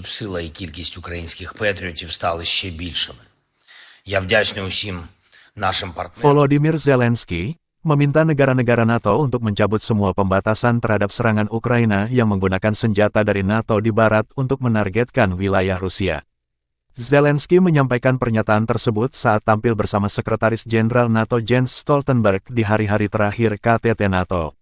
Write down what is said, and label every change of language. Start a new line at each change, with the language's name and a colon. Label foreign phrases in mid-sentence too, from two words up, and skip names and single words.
Ukrainian: щоб сила і кількість українських патріотів стали ще більшими. Я вдячний усім нашим партнерам.
Indonesian: Volodymyr Zelensky meminta negara-negara NATO untuk mencabut semua pembatasan terhadap serangan Ukraina yang menggunakan senjata dari NATO di barat untuk menargetkan wilayah Rusia. Zelensky menyampaikan pernyataan tersebut saat tampil bersama Sekretaris Jenderal NATO Jens Stoltenberg di hari-hari terakhir KTT NATO.